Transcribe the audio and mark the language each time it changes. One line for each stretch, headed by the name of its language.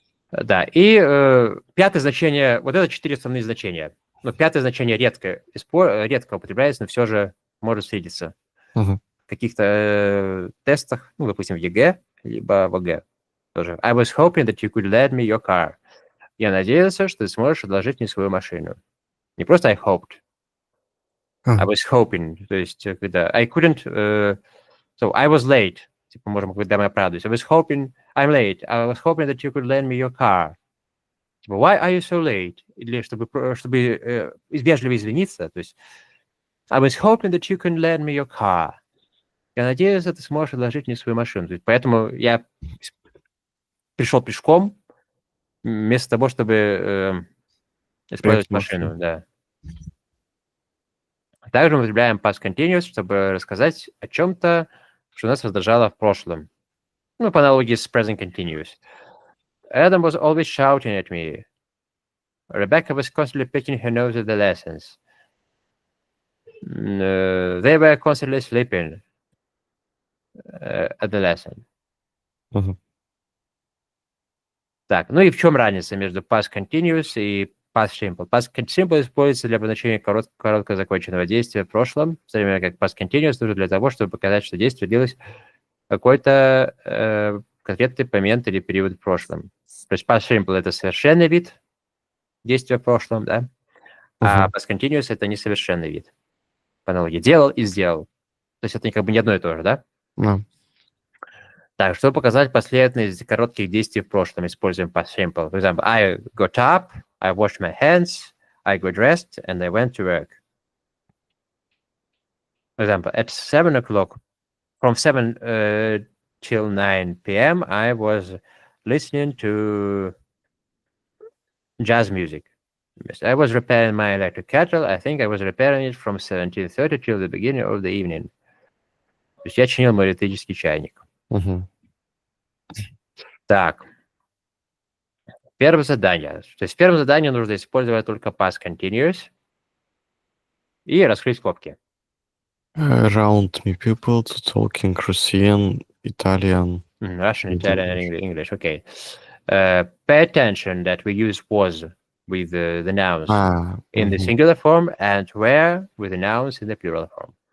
Russian: Да, и пятое значение, вот это 4 основные значения. Но пятое значение редко употребляется, но все же может встретиться в каких-то тестах, ну, допустим, в ЕГЭ, либо в ОГЭ тоже.
English: I was hoping that you could lend me your car.
Russian: Я надеялся, что ты сможешь одолжить мне свою машину. Не просто
English: I hoped. I was hoping.
Russian: То есть, когда
English: I couldn't... so I was late.
Russian: Типа, можем, когда мы оправдываемся.
English: I was hoping... I'm late. I was hoping that you could lend me your car.
Russian: Типа,
English: why are you so late?
Russian: Или чтобы вежливо извиниться. То есть,
English: I was hoping that you could lend me your car.
Russian: Я надеюсь, ты сможешь одолжить мне свою машину. То есть, поэтому я пришел пешком вместо того, чтобы использовать машину. Да. Также мы употребляем past continuous, чтобы рассказать о чем-то, что нас раздражало в прошлом. Ну, по аналогии с present continuous.
English: Adam was always shouting at me. Rebecca was constantly picking her nose at the lessons. They were constantly sleeping at the lesson.
Russian: Так, ну и в чем разница между past continuous и
English: Past simple.
Russian: Past simple используется для обозначения короткого законченного действия в прошлом, в то время как past continuous нужно для того, чтобы показать, что действие длилось какой-то конкретный момент или период в прошлом. То есть past simple — это совершенный вид действия в прошлом, да? А past continuous — это несовершенный вид. По аналогии. Делал и сделал. То есть это как бы не одно и то же, да? Да. Так, чтобы показать последовательность коротких действий в прошлом, используем past simple.
English: For example, I got up, I washed my hands, I got dressed, and I went to work. For example, at 7 o'clock, from 7 till 9 p.m., I was listening to jazz music. Yes, I was repairing my electric kettle. I think I was repairing it from 17:30 till the beginning of the evening.
Russian: То есть я чинил мой электрический чайник. Так, первое задание. То есть в первом задании нужно использовать только past continuous и раскрыть скобки.
English: Around me people to talking Russian, Italian. Russian, and Italian, and English. Okay. Pay attention that we use was with the nouns in the singular form and where with the nouns in the plural form.